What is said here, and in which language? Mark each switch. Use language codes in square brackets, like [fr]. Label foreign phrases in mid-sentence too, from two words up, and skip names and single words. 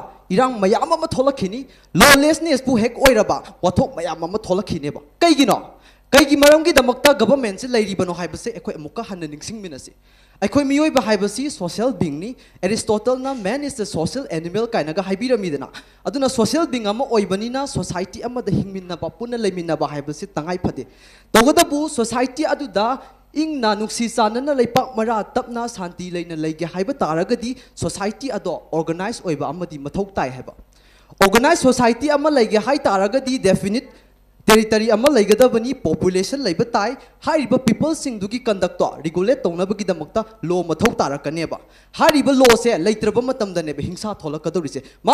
[mni] irang mayam ama tholakhini lawlessness bu hek oiraba wathok mayam ama tholakhine ba kaigino kaigi maramgi damakta government se lairibano haibase ekoi amuka hanna ningsing minase Aikoi miyoi ba haibasi [en] social being [mni] ni Aristotle na [en] man is the social animal [mni] kainaga haibiramidana aduna [en] social being [mni] ama oibanina society ama da hingminna ba punna leminna ba haibasi tangai phade togadabu society aduda ing na nuksi sanana leipak mara tapna santi leina leige haiba taragadi society ado organize oiba amadi mathau tai haiba [en] organized society [mni] ama leige hai taragadi [en] definite territory [mni] ama laigadabani population laiba tai hariba people sing dugi conduct regulate tonabagi damakta law mathau tarakaneba hariba law se laitraba matamda ne hingsa tholakadori se